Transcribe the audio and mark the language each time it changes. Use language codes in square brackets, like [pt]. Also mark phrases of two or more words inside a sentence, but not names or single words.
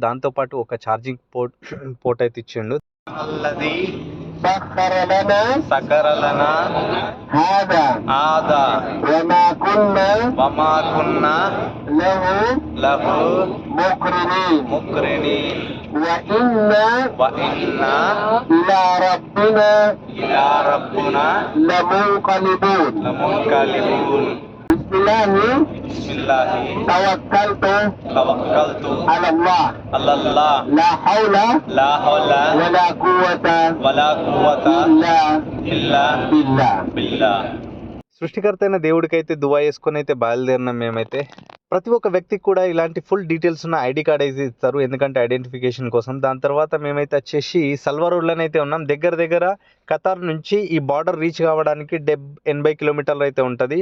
[te] దాంతో పాటు ఒక ఛార్జింగ్ పోర్ట్ అయితే ఇచ్చిండు. [ar] الذي سخر لنا هذا وما كنا له مقرنين وإنا إلى ربنا لمنقلبون. بسم الله توكلت على الله لا حول ولا قوة إلا بالله. [te] సృష్టికర్త అయిన దేవుడికైతే దువా చేసుకొని అయితే బయలుదేరినాం మేమైతే. ప్రతి ఒక్క వ్యక్తికి కూడా ఇలాంటి ఫుల్ డీటెయిల్స్ ఉన్న ఐడి కార్డ్ అయితే ఇస్తారు, ఎందుకంటే ఐడెంటిఫికేషన్ కోసం. దాని తర్వాత మేమైతే వచ్చేసి సల్వా రోడ్లోనే అయితే ఉన్నాం. దగ్గర ఖతార్ నుంచి ఈ బార్డర్ రీచ్ కావడానికి 80 కిలోమీటర్లు అయితే ఉంటుంది.